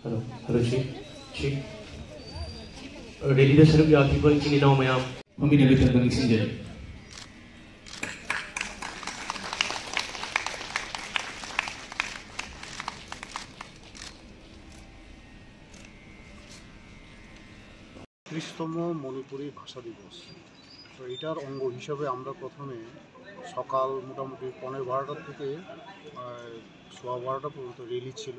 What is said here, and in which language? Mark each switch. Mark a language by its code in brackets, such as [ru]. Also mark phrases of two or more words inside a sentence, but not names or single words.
[mni] ꯑꯗꯨꯁꯤ ꯁꯤ ꯔꯦꯂꯤꯗ ꯁꯔꯨꯛ ꯌꯥꯈꯤꯕ ꯏꯆꯤꯟ ꯏꯅꯥꯎ ꯃꯌꯥꯝ ꯃꯃꯤꯡ ꯂꯩꯇꯅ ꯅꯤꯡꯁꯤꯡꯖꯔꯤ. [bn] ত্রিশতম মণিপুরী ভাষা দিবস। তো এটার অঙ্গ হিসাবে আমরা প্রথমে সকাল মোটামুটি 11:30 থেকে 12:15 পর্যন্ত রেলি ছিল।